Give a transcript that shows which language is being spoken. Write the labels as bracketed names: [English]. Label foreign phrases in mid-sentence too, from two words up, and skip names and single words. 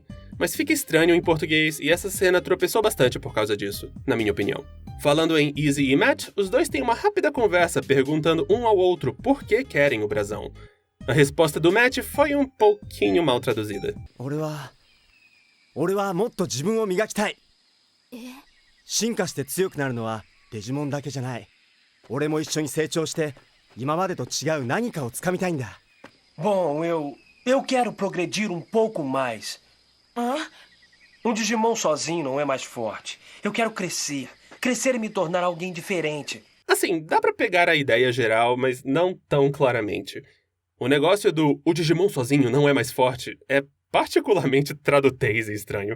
[Portuguese] Mas fica estranho em português e essa cena tropeçou bastante por causa disso, na minha opinião. Falando em Izzy e Matt, os dois têm uma rápida conversa perguntando um ao outro por que querem o brasão. A resposta do Matt foi um pouquinho mal traduzida. [Japanese] 俺はもっと自分を磨きたい。進化して強くなるのはデジモンだけじゃない。俺も一緒に成長して今までと違う何かをつかみたいんだ。 [Portuguese] Bom, eu quero progredir um pouco mais. Um Digimon sozinho não é mais forte. Eu quero crescer. Crescer e me tornar alguém diferente. Assim, dá pra pegar a ideia geral, mas não tão claramente. O negócio do o Digimon sozinho não é mais forte é particularmente tradutez e estranho.